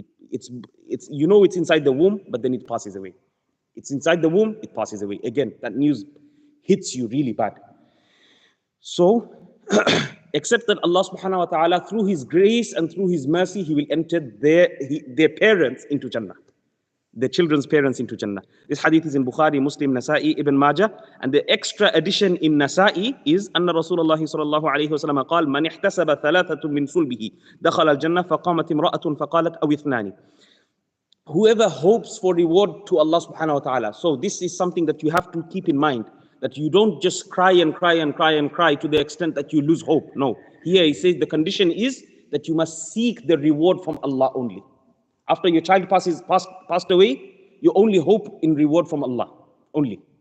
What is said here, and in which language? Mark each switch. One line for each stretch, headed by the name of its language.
English: It's inside the womb, but then it passes away. It's inside the womb, it passes away. Again, that news hits you really bad. So, except that Allah subhanahu wa ta'ala, through His grace and through His mercy, He will enter their parents into Jannah. The children's parents into Jannah. This hadith is in Bukhari, Muslim, Nasa'i, Ibn Majah. And the extra addition in Nasa'i is
Arabic: أن رسول الله صلى الله عليه وسلم قال من احتسب ثلاثة من صلبه دخل الجنة فقامت امرأة فقالت أو اثنان.
English: Whoever hopes for reward to Allah subhanahu wa ta'ala. So this is something that you have to keep in mind, that you don't just cry and cry and cry and cry to the extent that you lose hope. No. Here he says the condition is that you must seek the reward from Allah only. After your child passed away, you only hope in reward from Allah only.